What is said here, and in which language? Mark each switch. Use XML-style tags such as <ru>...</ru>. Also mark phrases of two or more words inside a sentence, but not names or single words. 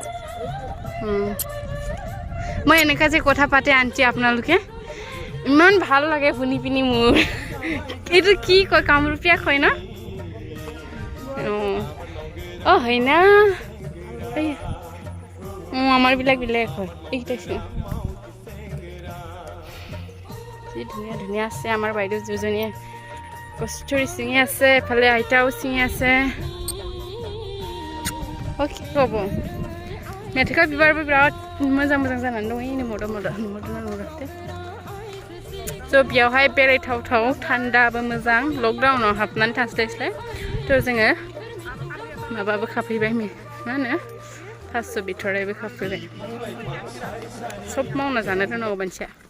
<as>মই এনেকা যে কথা পাতে আনছি আপোনালোকে ইমান ভাল লাগে শুনি পিনি মোৰ এইটো কি কয় কামৰূপীয়া কয় ন হয় না আমাৰ বিলাক হয় এইকেইটা কি ধুনীয়া ধুনীয়া আছে আমাৰ বাইদেউ দুজনীয়ে কচুথুৰি ছিঙি আছে এফালে আইতাও ছিঙি আছে কি ক'ব</as> <brx>মেথিকা बिबारबो बिराद मोजां जानानै दं ओइ मोदोमते स' बेयावहाय बेरायथावथाव थान्दाबो मोजां लकडाउनाव हाबनानै थास्लायस्लाय थ' जोङो माबाबो खाफैबाय मा होनो थास' बिथराइबो खाफैबाय सब मावना जानो रोंनांगौ मानसिया</brx>